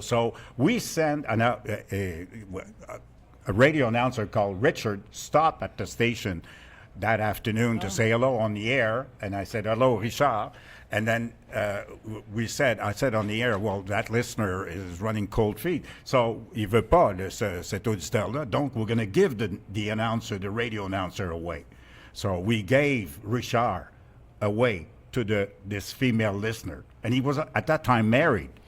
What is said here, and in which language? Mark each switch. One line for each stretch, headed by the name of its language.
English: So we sent a radio announcer called Richard stop at the station that afternoon to say hello on the air, and I said hello, Richard. And then I said on the air, well, that listener is running cold feet.
French: So, il veut pas cet auditeur-là.
English: Donc, we're going to give the radio announcer away. So, we gave Richard away to this female listener. And he was, at that time, married.